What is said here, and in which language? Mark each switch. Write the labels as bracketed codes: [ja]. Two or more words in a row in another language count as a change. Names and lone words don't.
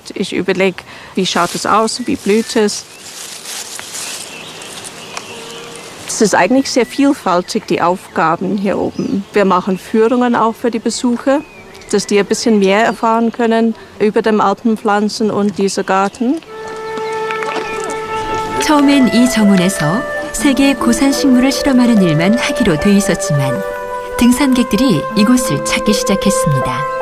[de] Ich überlege, wie schaut es aus, wie blüht es. Es ist eigentlich sehr vielfältig, die Aufgaben hier oben. Wir machen Führungen auch für die Besucher, dass die ein bisschen mehr erfahren können über die Alpenpflanzen und diese Garten. [ko] 처음엔 이 정원에서 세계의 고산 식물을 실험하는 일만 하기로 돼 있었지만 등산객들이 이곳을 찾기 시작했습니다.